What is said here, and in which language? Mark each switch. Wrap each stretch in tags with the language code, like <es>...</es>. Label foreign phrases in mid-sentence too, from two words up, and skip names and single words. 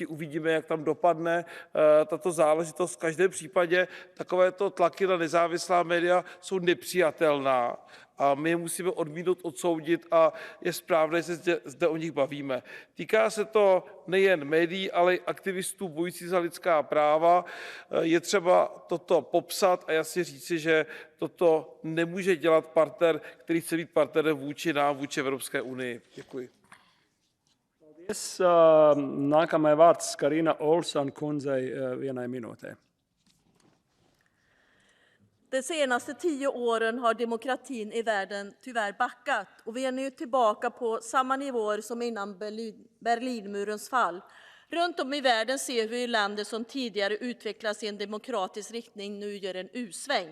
<cs>Uvidíme, jak tam dopadne tato záležitost. V každém případě takovéto tlaky na nezávislá média jsou nepřijatelná a my je musíme odmítnout, odsoudit a je správné, že se zde o nich bavíme. Týká se to nejen médií, ale i aktivistů bojujících za lidská práva. Je třeba toto popsat a jasně říci, že toto nemůže dělat partner, který chce být partnerem vůči nám, vůči Evropské unii. Děkuji.</cs> <lv>Paldies. Nākamajai vārds Karina Olsson kundzei vienai minūtei.</lv> <sv>De senaste 10 åren har demokratin i världen tyvärr backat och vi är nu tillbaka på samma nivåer som innan Berlinmurens fall. Runt om i världen ser vi hur länder som tidigare utvecklats i en demokratisk riktning nu gör en U-sväng.</sv>